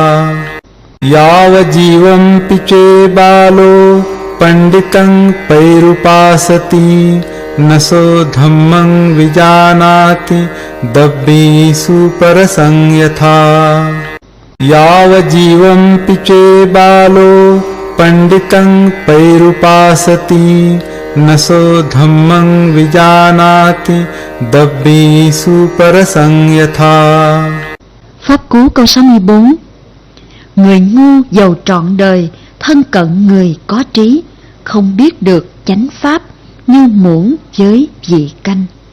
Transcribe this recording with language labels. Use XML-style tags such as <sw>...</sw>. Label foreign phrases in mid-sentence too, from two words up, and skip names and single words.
<pi>यावज्जीवं पिचे बालो पंडितं पैरुपासति नसो धम्मं विजानाति दब्बीषु परसं यथा यावज्जीवं पिचे बालो पंडितं पैरुपासति नसो धम्मं विजानाति दब्बीषु परसं यथा।</pi> <vi>Pháp cú câu 64. Người ngu giàu trọn đời, thân cận người có trí, không biết được chánh pháp, như muỗng với vị canh.</vi>